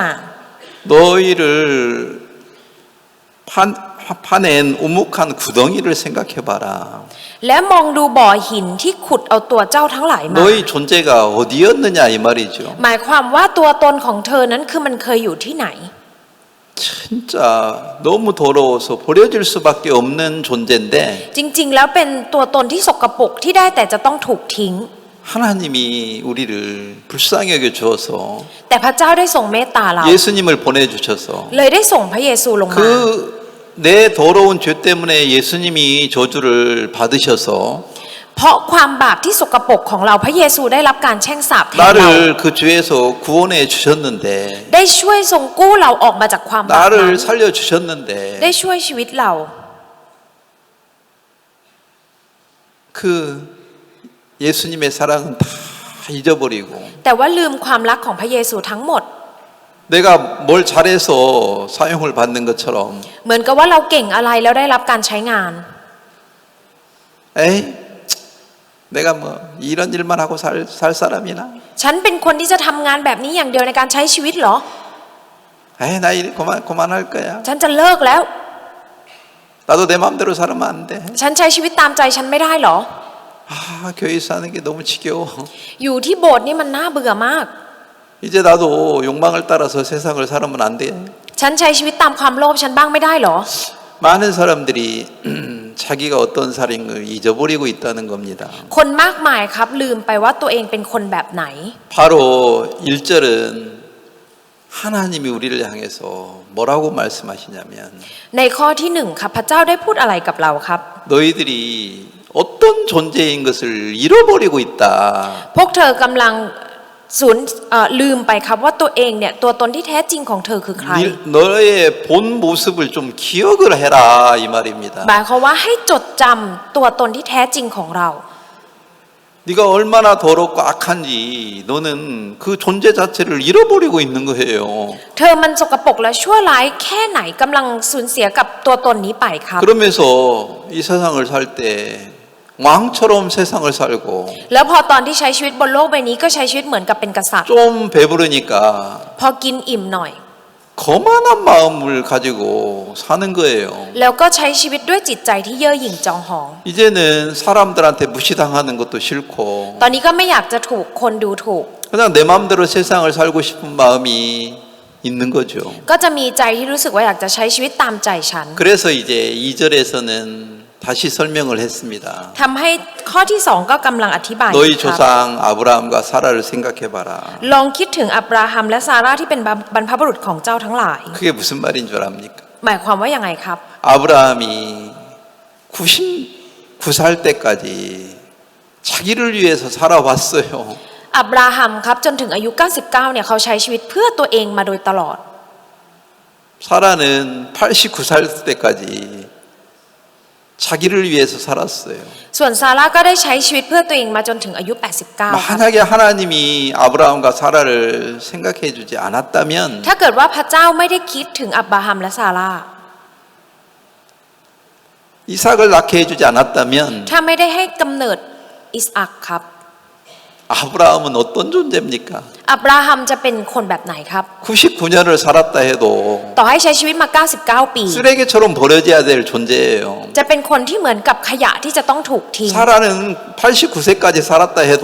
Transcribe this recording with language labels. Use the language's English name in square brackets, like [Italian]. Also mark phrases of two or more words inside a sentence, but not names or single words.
[Korean] 너희를 파낸 우묵한 구덩이를 생각해 봐라. [Thai] และมองดูบ่อหินที่ขุดเอาตัวเจ้าทั้งหลายมา [Korean] 너희 존재가 어디였느냐 이 말이죠. [Thai] หมายความว่าตัวตนของเธอนั้นคือมันเคยอยู่ที่ไหน [Korean] 진짜 너무 더러워서 버려질 수밖에 없는 존재인데 [Thai] จริงๆ แล้วเป็นตัวตนที่สกปรกที่ได้แต่จะต้องถูกทิ้ง [Korean] 하나님이 우리를 불쌍히 여겨 주어서 [Thai] แต่พระเจ้าได้ส่งเมตตาเรา [Korean] 예수님을 보내주셔서 [Thai] เลยได้ส่งพระเยซูลงมา [Korean] 그 내 더러운 죄 때문에 예수님이 저주를 받으셔서 [Thai] เพราะความบาปที่สกปรกของเราพระเยซูได้รับการแช่งสาปแทนเรา [Korean] 나를 그 죄에서 구원해 주셨는데 [Thai] ได้ช่วยทรงกู้เราออกมาจากความบาปนั้น [Korean] 나를 살려 주셨는데 [Thai] ได้ช่วยชีวิตเรา [Korean] 그 예수님의 사랑은 다 잊어버리고 [Thai] แต่ว่าลืมความรักของพระเยซูทั้งหมด [Korean] 내가 뭘 잘해서 사용을 받는 것처럼 [Thai] เหมือนกับว่าเราเก่งอะไรแล้วได้รับการใช้งาน [Korean] 에이 내가 뭐 이런 일만 하고 살 사람이나 [Thai] ฉันเป็นคนที่จะทำงานแบบนี้อย่างเดียวในการใช้ชีวิตเหรอ [Korean] 에이 나 일 그만할 거야 [Thai] ฉันจะเลิกแล้ว [Korean] 나도 내 마음대로 살면 안 돼 [Thai] ฉันใช้ชีวิตตามใจฉันไม่ได้เหรอ [Korean] 아 교회 사는 게 너무 지겨워 [Thai] อยู่ที่โบสถ์นี่มันน่าเบื่อมาก [Korean] 이제 나도 욕망을 따라서 세상을 살면 안 돼 [Thai] ฉันใช้ชีวิตตามความโลภฉันบ้างไม่ได้เหรอ [Korean] 많은 사람들이 자기가 어떤 사람을 잊어버리고 있다는 겁니다 [Thai] คนมากมายครับลืมไปว่าตัวเองเป็นคนแบบไหน [Korean] 바로 1절은 하나님이 우리를 향해서 뭐라고 말씀하시냐면 [Thai] ในข้อที่หนึ่งครับพระเจ้าได้พูดอะไรกับเราครับ [Korean] 너희들이 어떤 존재인 것을 잃어버리고 있다 [Thai] พวกเธอกำลังลืมไปครับว่าตัวเองเนี่ยตัวตนที่แท้จริงของเธอคือใคร [Korean] 너의 본 모습을 좀 기억을 해라 이 말입니다 [Thai] หมายความว่าให้จดจำตัวตนที่แท้จริงของเรา [Korean] 네가 얼마나 더럽고 악한지 너는 그 존재 자체를 잃어버리고 있는 거예요 [Thai] เธอมันสกปรกและชั่วร้ายแค่ไหนกำลังสูญเสียกับตัวตนนี้ไปครับ [Korean] 그러면서 이 세상을 살 때 왕처럼 세상을 살고 [Thai] แล้วพอตอนที่ใช้ชีวิตบนโลกใบนี้ก็ใช้ชีวิตเหมือนกับเป็นกษัตริย์ [Korean] 좀 배부르니까 [Thai] พอกินอิ่มหน่อย [Korean] 거만한 마음을 가지고 사는 거예요. [Thai] แล้วก็ใช้ชีวิตด้วยจิตใจที่เย่อหยิ่งจองหอง [Korean] 이제는 사람들한테 무시당하는 것도 싫고 [Thai] ตอนนี้ก็ไม่อยากจะถูกคนดูถูก [Korean] 그냥 내 마음대로 세상을 살고 싶은 마음이 있는 거죠. [Thai] ก็จะมีใจที่รู้สึกว่าอยากจะใช้ชีวิตตามใจฉัน [Korean] 그래서 이제 2절에서는 다시 설명을 했습니다. [Thai] ทำให้ข้อที่สองก็กำลังอธิบาย [Korean] 너희 [Thai] ครับ [Korean] 조상 아브라함과 사라를 생각해봐라. [Thai] ลองคิดถึงอับราฮัมและซาร่าที่เป็นบรรพบุรุษของเจ้าทั้งหลาย [Korean] 그게 무슨 말인 줄 압니까? [Thai] หมายความว่ายังไงครับ [Korean] 아브라함이 99살 때까지 자기를 위해서 살아왔어요. [Thai] อับราฮัมครับจนถึงอายุ99เนี่ยเขาใช้ชีวิตเพื่อตัวเองมาโดยตลอด [Korean] 사라는 89살 때까지 자기를 위해서 살았어요. [Thai] ส่วนซาร่าก็ได้ใช้ชีวิตเพื่อตัวเองมาจนถึงอายุ89ครับ [Korean] 만약에 하나님이 아브라함과 사라를 생각해 주지 않았다면 [Thai] ถ้าเกิดว่าพระเจ้าไม่ได้คิดถึงอับราฮัมและซาร่า [Korean] 이삭을 낳게 해주지 않았다면 [Thai] ถ้าไม่ได้ให้กำเนิดอิสอัคครับ [Korean] 아브라함은 어떤 존재입니까? [Thai] อับราฮัมจะเป็นคนแบบไหนครับ [Korean] 99년을 살았다 해도 [Thai] ต่อให้ใช้ชีวิตมา99ปี [Korean] 쓰레기처럼 버려져야 될 존재예요. [Thai] จะเป็นคนที่เหมือนกับขยะที่จะต้องถูกทิ้ง [Korean] 사라는 89세까지 살았다 해도